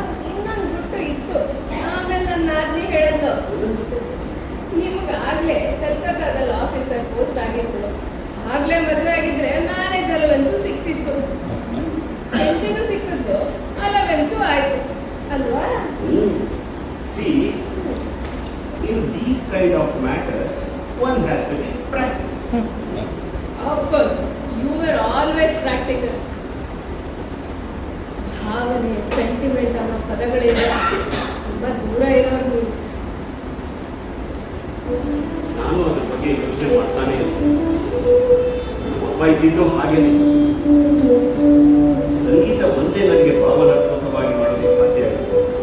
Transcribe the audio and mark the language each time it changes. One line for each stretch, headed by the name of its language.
Kannada: ಇನ್ನೊಂದು ಗುಟ್ಟು ಇತ್ತು, ಆಮೇಲೆ ನನ್ನ ಆದ್ಮಿ ಹೇಳಿದ್ದು, ನಿಮ್ಗಾಗ್ಲೇ ಕಲ್ಕತ್ತಾದಲ್ಲಿ ಆಫೀಸರ್ ಪೋಸ್ಟ್ ಆಗಿತ್ತು, ಆಗ್ಲೇ ಮದುವೆ ಆಗಿದ್ರೆ ಮ್ಯಾರೇಜ್ ಅಲವೆನ್ಸು ಸಿಕ್ತಿತ್ತು, ಹೆಂಡತಿನೂ ಸಿಕ್ತಿದ್ದು, ಅಲವೆನ್ಸು ಆಯ್ತು ಅಲ್ವಾ?
English: See, in these kind of matters, one has to be practical. Of course, you were always practical.
Kannada: ಭಾವನೆ, ಸೆಂಟಿಮೆಂಟ್ ಅನ್ನೋ ಪದಗಳಿಂದ ತುಂಬಾ ದೂರ ಇರೋರು ನೀವು. ನಾನು ಅದ್ರ ಬಗ್ಗೆ ಯೋಚನೆ ಮಾಡ್ತಾನೆ ಒಬ್ಬ ಇದ್ದಿದ್ದು ಹಾಗೇನೆ. ಸಂಗೀತ ಒಂದೇ ನನಗೆ ಭಾವನಾತ್ಮಕವಾಗಿ ಮಾಡೋದಕ್ಕೆ ಸಾಧ್ಯ ಆಗುತ್ತೆ.